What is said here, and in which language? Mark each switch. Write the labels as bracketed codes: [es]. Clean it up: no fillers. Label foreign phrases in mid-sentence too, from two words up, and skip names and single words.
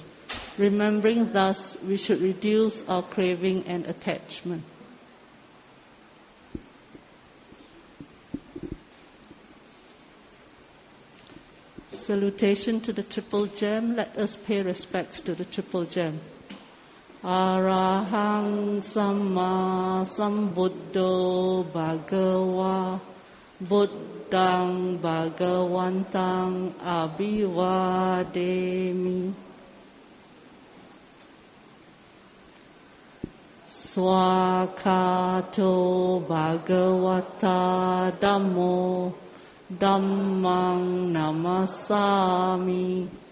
[en] Remembering thus, we should reduce our craving and attachment. Salutation to the Triple Gem. Let us pay respects to the Triple Gem. [pi] Arahang Sammāsambuddho Bhagava Buddhaṃ Bhagavantaṃ Abhivādemi. Swakato Bhagavata Dhammo Dhammang Namasami.